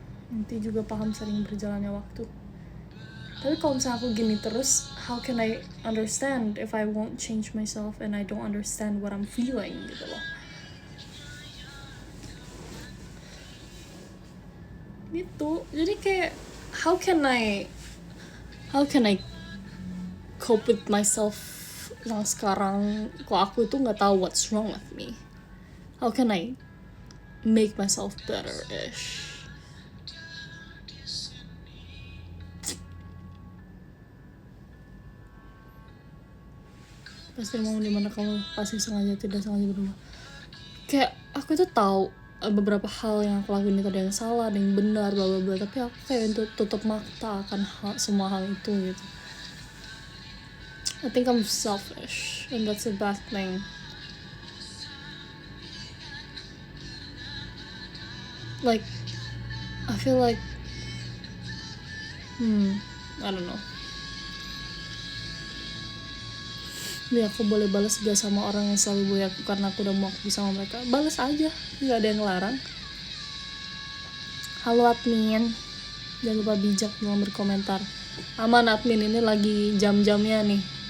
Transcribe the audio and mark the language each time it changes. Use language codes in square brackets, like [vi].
[id] Nanti juga paham sering berjalannya waktu. Tapi kalau misalnya aku gini terus, [en] how can I understand if I won't change myself and I don't understand what I'm feeling [id] gitu loh. Gitu. Jadi kayak [en] how can I cope with myself [id] yang sekarang kok aku tuh nggak tahu [en] what's wrong with me. How can I make myself better-ish? [id] Pasti mau dimana kamu pasti sengaja tidak sengaja berubah. Kayak aku tuh tahu beberapa hal yang aku lakuin itu ada yang salah, ada yang benar, bla bla bla. Tapi aku kayak untuk tutup mata akan semua hal itu gitu. [en] I think I'm selfish, and that's a bad thing. Like, I feel like, I don't know. [id] Nih aku boleh balas gak sama orang yang selalu bully aku karena aku udah mau bisa sama mereka? Balas aja, nggak ada yang larang. Halo admin, jangan lupa bijak dalam berkomentar. Aman admin, ini lagi jam-jamnya nih.